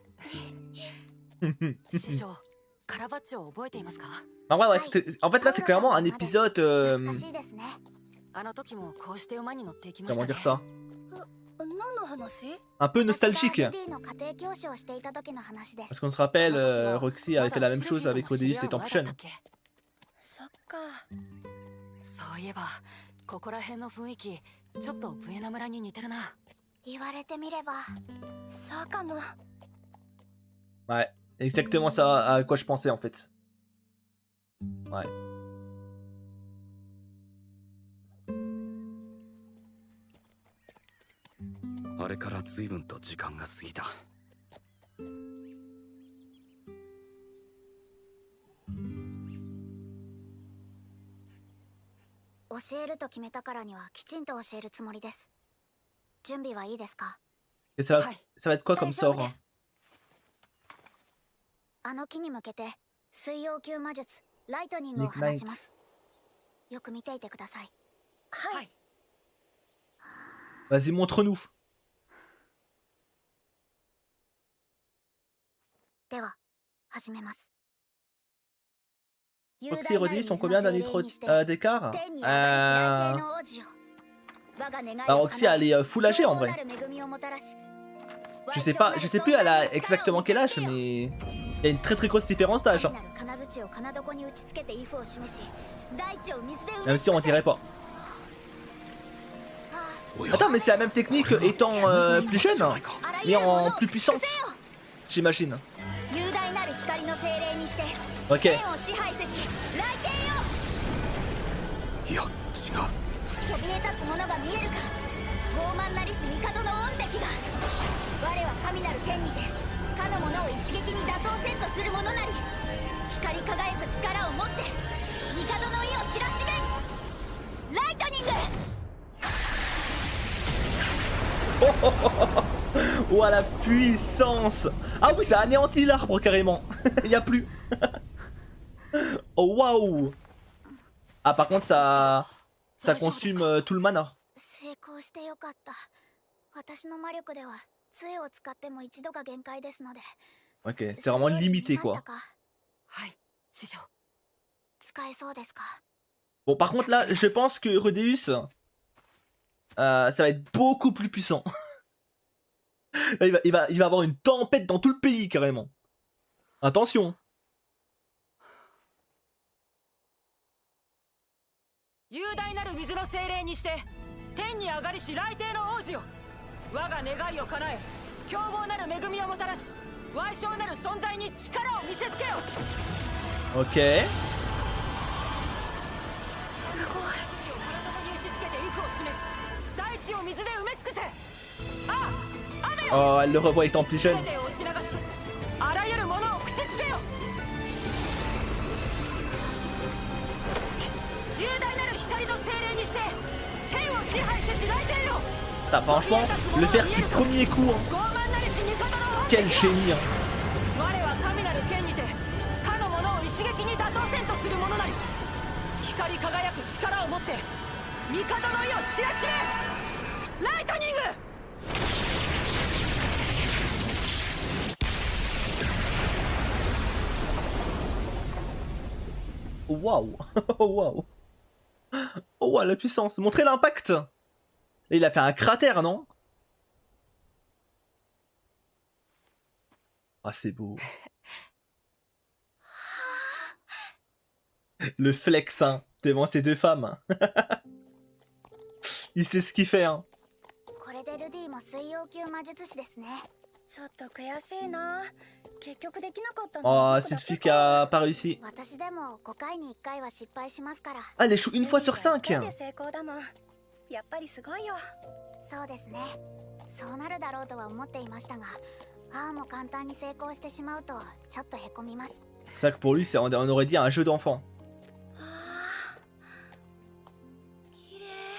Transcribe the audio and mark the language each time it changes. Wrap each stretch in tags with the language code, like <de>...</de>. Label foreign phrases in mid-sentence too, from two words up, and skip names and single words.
<ja>師匠カラバッチョを覚えていますか</ja> <fr>En vrai, ouais, en fait, là, c'est clairement un épisode.</fr> <ja>懐かしいですねあの時もこうして馬に乗っていきました</ja> <fr>Comment</fr> <ja>ね</ja> <fr>dire ça?</fr> <ja>何の話</ja> <fr>Un peu</fr> <ja>私が</ja> <fr>nostalgique.</fr> <ja>ルディの家庭教師をしていた時の話です</ja> <fr>Parce qu'on se rappelle, Roxy avait fait la même chose avec Rudeus étant plus jeune.</fr> <ja>そっかそういえばここら辺の雰囲気ちょっとブエナ村に似てるな言われてみればそうかも</ja> <fr>Ouais, exactement ça à quoi je pensais en fait. Ouais.</fr> <ja>あれから随分と時間が過ぎた。教えると決めたからにはきちんと教えるつもりです準備はいいですか</ja> <fr>Et ça, Ouais. ça va être quoi comme</fr> <ja>大丈夫</ja> <fr>sort</fr> <ja>で</ja> <fr>hein?</fr> <ja>すあの木に向けて水曜級魔術ライトニングを放ちますよく見ていてくださいはい</ja> <fr>Vas-y, montre-nous.</fr> <ja>では始めます</ja> <fr>Roxy et Rudeus sont combien d'un litre d'écart? Roxy, elle est full âgée en vrai. Je sais plus elle a exactement quel âge, mais il y a une très grosse différence d'âge. Hein. Même si on dirait pas. Attends, mais c'est la même technique étant plus jeune, hein, mais en plus puissante, j'imagine. Ok.</fr> <ja>いや違う。そびえ立つものが見えるか傲慢なりし帝の恩敵が我は神なる剣にてかの者を一撃に打倒せんとする者なり光り輝く力を持って帝の意を知らしめんライトニング</ja> <fr>Oh la puissance! Ah oui, ça anéantit l'arbre carrément. Il y a plus. Oh waouh! Ah par contre ça consume tout le mana.</fr> <ja>成功してよかった私の魔力では杖を使っても一度が限界ですので</ja> <fr>Ok, c'est vraiment limité quoi.</fr> <ja>はい師匠使えそうですか</ja> <fr>Bon par contre là, je pense que Rudeus, ça va être beaucoup plus puissant. Là, il va avoir une tempête dans tout le pays carrément. Attention.</fr> <ja>雄大なる水の精霊にして天に上がりし雷帝の王子よ我が願いを叶え凶暴なる恵みをもたらし矮小なる存在に力を見せつけよ</ja> <fr>Ok.</fr> <ja>すごい体に打ちつけて威風を示し大地を水で埋め尽くせああ雨よ</ja> <fr>Oh, elle le revoit étant plus jeune.</fr> <ja>全てを押し流しあらゆるものを駆逐せよ雄大なる光の精霊にして天を支配せし雷帝よ</ja> <fr>Ah, franchement, le faire du premier coup, hein.</fr> <ja>傲慢なりし帝の王</ja> <fr>Quel génie. Hein.</fr> <ja>我は神なる剣にてかの者を一撃に打倒せんとする者なり光り輝く力を持って帝の意を知らしめライトニング</ja> <fr>Waouh. Waouh. Oh, wow, la puissance. Montrez l'impact. Et il a fait un cratère, non? Ah, c'est beau. Le flex, hein, devant ces deux femmes. Il sait ce qu'il fait, hein.</fr> <ja>これでルディも水曜級魔術師ですね。ちょっと悔しいな。結局できなかったのは</ja> <fr>Oh,</fr> <ja>僕だ</ja> <fr>cette</fr> <ja>け</ja> <fr>fille qui a pas réussi.</fr> <ja>私でも5回に1回は失敗しますから。</ja> <fr>Ah, elle échoue une fois sur 5.</fr> <ja>ルディが一回で成功だもん。やっぱりすごいよ。そうですね。そうなるだろうとは思っていましたが、ああも簡単に成功してしまうとちょっとへこみます。</ja> <fr>C'est vrai que pour lui, on aurait dit un jeu d'enfant.</fr> <ja>ああ、綺麗。</ja>